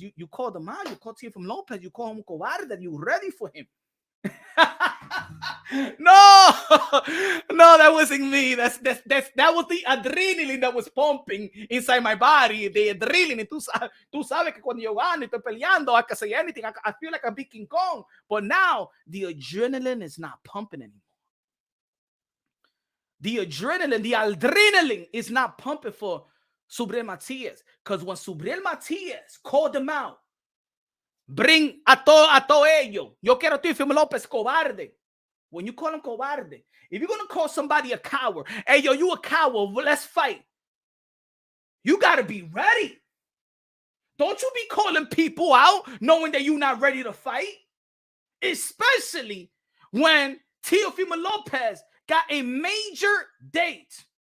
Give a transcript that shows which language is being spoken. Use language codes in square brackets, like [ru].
[en] You called him out. You called Teofimo Lopez. You called him cobarde. That you ready for him. No, that wasn't me. That was the adrenaline that was pumping inside my body. The adrenaline. [es] Tú sabes que cuando yo gano y estoy peleando, [en] I can say anything. I feel like I'm big King Kong. But now the adrenaline is not pumping anymore. The adrenaline is not pumping for Subriel Matias. Because when Subriel Matias called him out, bring a todo ello. [es] Yo quiero Teofimo Lopez cobarde. [en] When you call him cobarde, if you're going to call somebody a coward, hey, yo, you a coward, let's fight. You got to be ready. Don't you be calling people out knowing that you're not ready to fight. Especially when Teofimo Lopez got a major date.